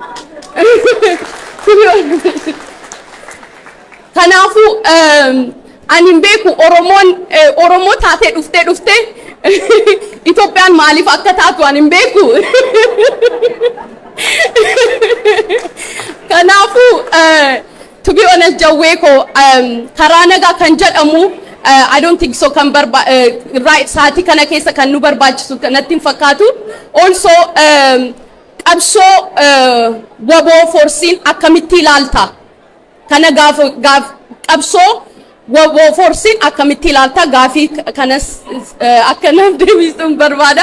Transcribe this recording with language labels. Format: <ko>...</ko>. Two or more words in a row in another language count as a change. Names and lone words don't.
<om>Kanaafuu ani hin beeku Oromoo taatee dhuftee Itoophiyaan maaliif akka taatu ani hin beeku. Kanaafuu</om> <en>to be honest</en> <om>Jawwee ko karaa nagaa kan jedhamu</om> <en>I don't think so</en> <om>kan right sa'aatii kana keessa kan nu barbaachisu kanatti hin fakkaatu. Also qabsoo waboo forsiin akkamitti ilaalta? Kana gaaf qabsoo waboo forsiin akkamitti ilaalta gaafii kanas akka naaf deebisuun barbaada.</om>